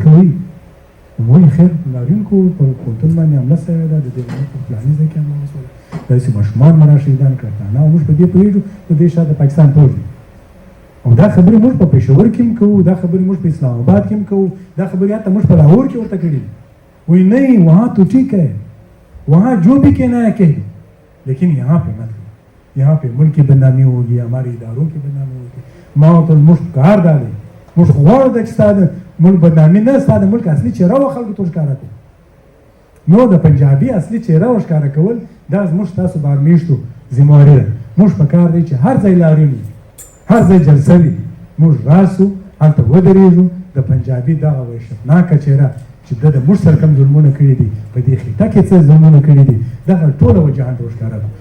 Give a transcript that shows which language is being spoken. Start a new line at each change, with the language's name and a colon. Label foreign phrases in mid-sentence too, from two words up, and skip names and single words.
Pashto: کوئ ولې خیر لاریون کوو په پوهنتون باندې حمله سوې ده د دې په فلاني ځای کې حمله وسوله داسې ماشومان مو را شهیدان کړه نه موږ په دې پوهېږو د دې شاته پاکستان پوځ دی او دا خبرې موږ په پېښور کې هم کوو، دا خبرې موږ په اسلام آباد کې هم کوو، دا خبرې حتی موږ په لاهور کې ورته کړي وی
Urdu: نہیں وہاں تو ٹھیک ہے، وہاں جو بھی کہنا ہے کہہ لیکن یہاں پہ مت، یہاں پہ ملک کی بدنامی ہوگی، ہمارے اداروں کی بدنامی ہوگی.
Pashto: ما ورته موږ کار دا دی، موږ غواړو چې ستا د ملک بدنامي نه، ستا د ملک اصلي چهره و خلکو ته ښکاره کړو. نو د پنجابي اصلي چهره ورښکاره کول دا زموږ ستاسو بارمیشتو ذمهواري ده. موږ په کار دی چې هر ځای لارې وي، هر ځای جلسه وي، موږ راسو هلته ودرېږو، د پنجابي دغه وحشتناکه چهره چې د موږ سره کوم ظلمونه کړي دي، په دې خطه کې څه ظلمونه کړي دي، دغه ټوله به جهان ته ورښکاره کړو.